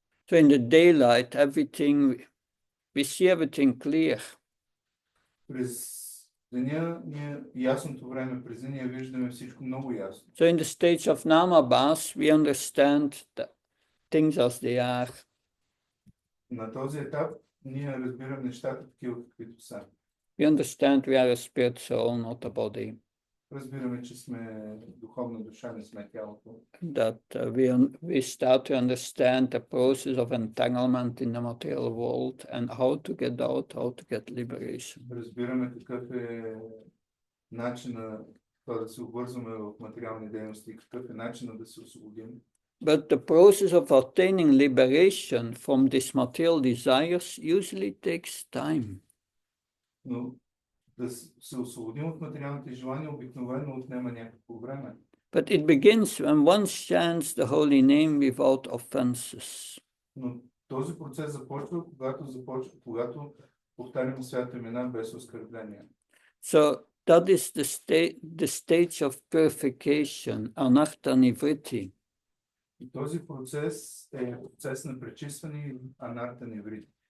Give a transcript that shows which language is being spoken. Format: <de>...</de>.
<en>So in the daylight, we see everything clear.</en> <bg>През деня, ясното време, през деня виждаме всичко много ясно.</bg> <en>So in the stage of Namabas, we understand the things as they are.</en> <bg>На този етап ние разбираме нещата такива, каквито са.</bg> <en>We understand we are a spirit soul, not a body.</en> <bg>Разбираме, че сме духовна душа, не сме тялото.</bg> <en>That we start to understand the process of entanglement in the material world and how to get out, how to get liberation.</en> <bg>Разбираме какъв е начинът да се обвързваме в материални дейности, какъв е начинът да се освободим.</bg> <en>But the process of attaining liberation from these material desires usually takes time.</en> <bg>Но да се освободим от материалните желания обикновено отнема някакво време.</bg> <en>But it begins when one chants the holy name without offenses.</en> <bg>Но този процес започва, когато повтаряме святите имена без оскърбления.</bg> <en>So that is the stage of purification, anartha-nivritti.</en> <bg>И този процес е процес на пречистване и анарта-ниврити.</bg>